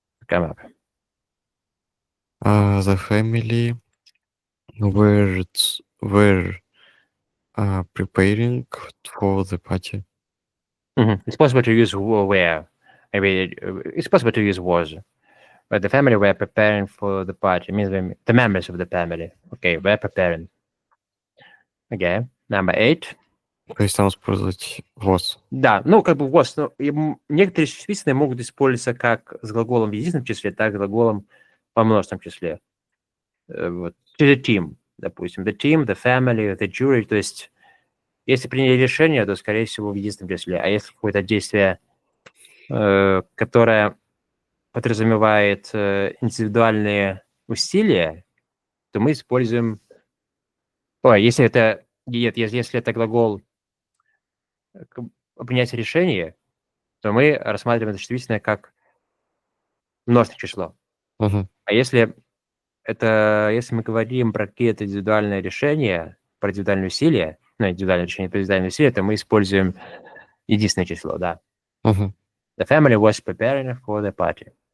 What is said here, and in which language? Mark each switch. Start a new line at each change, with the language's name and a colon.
English: The family were preparing for the party. It's possible to use were. Maybe it's possible to use was. But the family were preparing for the party. It means the members of the family. Okay, were preparing. Okay, number 8.
Russian: То есть там использовать was. Да, ну как бы was. Но некоторые существительные могут использоваться как с глаголом в единственном числе, так и с глаголом во множественном числе. Вот.
English: To the team,
Russian: допустим.
English: The team, the family, the jury.
Russian: То есть если приняли решение, то, скорее всего, в единственном числе. А если какое-то действие, которое подразумевает индивидуальные усилия, то мы используем... если это глагол принять решение, то мы рассматриваем это существительное как множественное число. А если мы говорим про какие-то индивидуальные решения, про индивидуальные усилия, индивидуальное решение, про индивидуальные усилия, то мы используем единственное число, да.
English: The family was preparing for the party.